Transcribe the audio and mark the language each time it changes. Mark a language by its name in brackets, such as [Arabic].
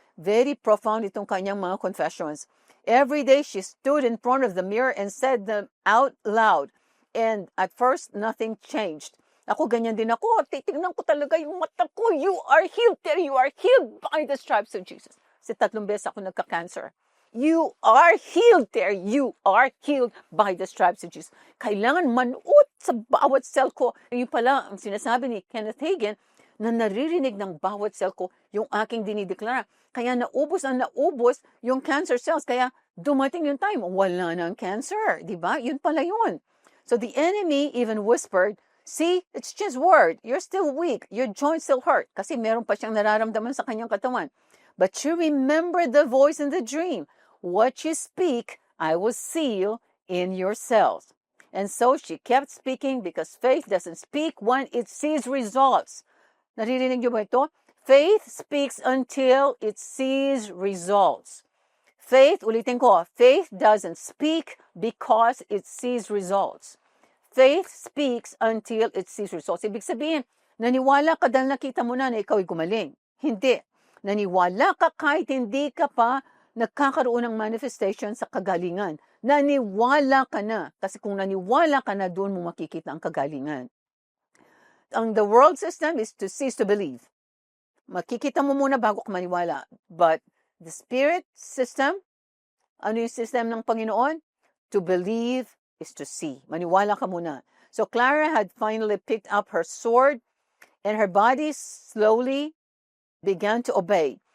[English] Very profound [Filipino] itong kanyang mga [English] confessions. Every day she stood in front of the mirror and said them out loud. And at first, nothing changed. [Filipino] Ako, ganyan din ako. Titignan ko talaga yung mata ko. [English] You are healed, Terry. You are healed by the stripes of Jesus. [Filipino] Kasi 3 beses ako nagka-cancer. [English] You are healed, Terry. You are healed by the stripes of Jesus. [Filipino] Kailangan manuot sa bawat cell ko. Yung pala, ang sinasabi ni Kenneth Hagin, na naririnig ng bawat cell ko yung aking dinideklara. Kaya naubos yung cancer cells. Kaya dumating yung time, wala na ang cancer. Diba? Yun pala yun. [English] So the enemy even whispered, see, it's just word. You're still weak. Your joints still hurt. [Filipino] Kasi meron pa siyang nararamdaman sa kanyang katawan. [English] But you remember the voice in the dream. What you speak, I will seal in your cells. And so she kept speaking because faith doesn't speak when it sees results. [Filipino] Naririnig niyo ba ito? [English] Faith speaks until it sees results. [Filipino] ulitin ko, [English] faith doesn't speak because it sees results. Faith speaks until it sees results. [Filipino] Ibig sabihin, naniwala ka dahil nakita mo na ikaw ay gumaling. Hindi. Naniwala ka kahit hindi ka pa nagkakaroon ng manifestation sa kagalingan. Naniwala ka na. Kasi kung naniwala ka na, doon mo makikita ang kagalingan. [English] The world system is to cease to believe. [Filipino] Makikita mo muna bago ka maniwala. [English] But the spirit system, [Filipino] ano yung system ng Panginoon? [English] To believe is to see. [Filipino] Maniwala ka muna. [English] So Clara had finally picked up her sword and her body slowly began to obey.